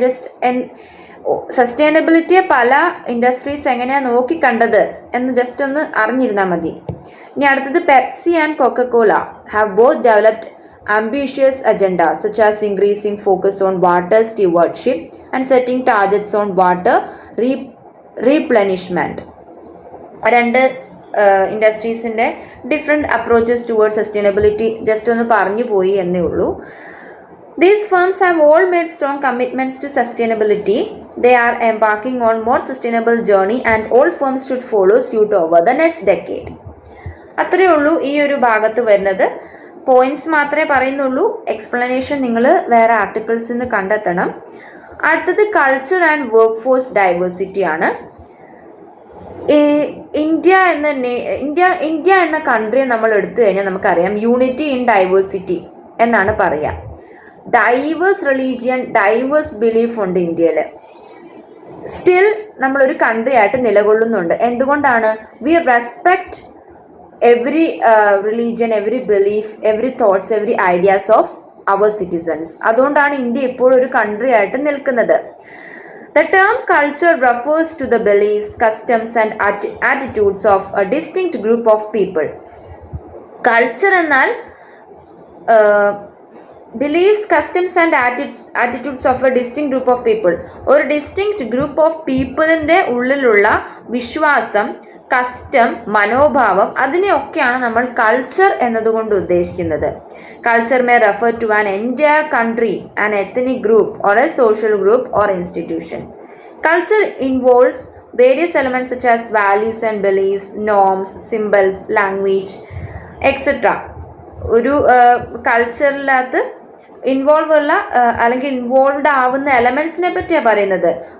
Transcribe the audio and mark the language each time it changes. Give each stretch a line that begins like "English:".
Malayalam: Just സസ്റ്റൈനബിലിറ്റിയെ പല industries എങ്ങനെയാണ് നോക്കിക്കണ്ടത് എന്ന് ജസ്റ്റ് ഒന്ന് അറിഞ്ഞിരുന്നാൽ മതി. ഇനി അടുത്തത്
English: Pepsi and Coca Cola have both developed ambitious agendas such as increasing focus on water stewardship and setting targets on water replenishment.
Malayalam: രണ്ട് ഇൻഡസ്ട്രീസിൻ്റെ
English: different approaches toward sustainability
Malayalam: just ഒന്ന് പറഞ്ഞു പോയി എന്നേ ഉള്ളൂ.
English: These firms have all made strong commitments to sustainability. They are embarking on more sustainable journey and all firms should follow suit over the next decade.
Malayalam: അത്രയേ ഉള്ളൂ ഈ ഒരു ഭാഗത്ത് വരുന്നത്. പോയിന്റ്സ് മാത്രമേ പറയുന്നുള്ളൂ, എക്സ്പ്ലനേഷൻ നിങ്ങൾ വേറെ ആർട്ടിക്കിൾസിൽ നിന്ന് കണ്ടെത്തണം. അടുത്തത് culture and work force diversity ആണ്. ഇന്ത്യ എന്ന കൺട്രിയെ നമ്മൾ എടുത്തു കഴിഞ്ഞാൽ നമുക്കറിയാം
English: unity in diversity
Malayalam: എന്നാണ് പറയുക. ഡൈവേഴ്സ് റിലീജിയൻ, ഡൈവേഴ്സ് ബിലീഫ് ഉണ്ട് ഇന്ത്യയിൽ. സ്റ്റിൽ നമ്മളൊരു കൺട്രി ആയിട്ട് നിലകൊള്ളുന്നുണ്ട്. എന്തുകൊണ്ടാണ്?
English: We respect every religion, every belief, every thoughts, every ideas of our citizens.
Malayalam: അതുകൊണ്ടാണ് ഇന്ത്യ ഇപ്പോൾ ഒരു കൺട്രി ആയിട്ട് നിൽക്കുന്നത്.
English: The term culture refers to the beliefs, customs and attitudes of a distinct group of people. Culture എന്നാൽ beliefs, customs and attitudes of a distinct group of people.
Malayalam: ഒരു
English: distinct group of peopleന്റെ
Malayalam: ഉള്ളിലുള്ള വിശ്വാസം, custom, മനോഭാവം, അതിനെയൊക്കെയാണ് നമ്മൾ culture എന്നതുകൊണ്ട് ഉദ്ദേശിക്കുന്നത്.
English: Culture may refer to an entire country, an ethnic group or a social group or institution. Culture involves various elements such as values and beliefs, norms, symbols, language, etc.
Malayalam: ഒരു കൾച്ചറിനകത്ത് involved ആവുന്ന എലമെന്റ്സിനെ പറ്റിയാണ് പറയുന്നത്.